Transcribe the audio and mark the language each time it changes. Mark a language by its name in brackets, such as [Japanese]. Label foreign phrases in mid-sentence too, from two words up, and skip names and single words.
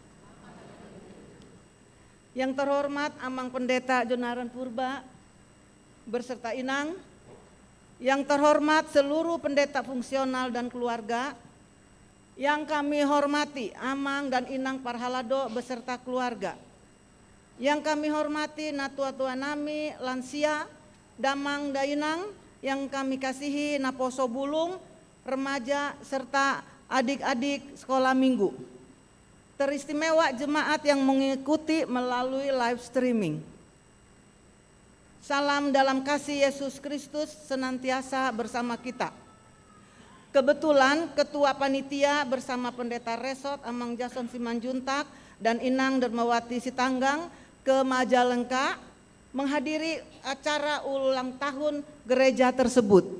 [Indonesian] Yang terhormat Amang Pendeta Jonaran Purba berserta Inang, yang terhormat seluruh pendeta fungsional dan keluarga, yang kami hormati Amang dan [Batak Toba] Inang Parhalado [Indonesian] beserta keluarga, yang kami hormati [Batak Toba] natua-tua nami, [Indonesian] lansia, [Batak Toba] damang dainang, [Indonesian] yang kami kasihi [Batak Toba] naposo bulung, [Indonesian] remaja, serta adik-adik sekolah minggu. Teristimewa jemaat yang mengikuti melalui [English] live streaming. [Indonesian] Salam dalam kasih Yesus Kristus senantiasa bersama kita. Kebetulan Ketua Panitia bersama Pendeta Resort Amang Jason Simanjuntak dan Inang Dermawati Sitanggang ke Majalengka menghadiri acara ulang tahun gereja tersebut.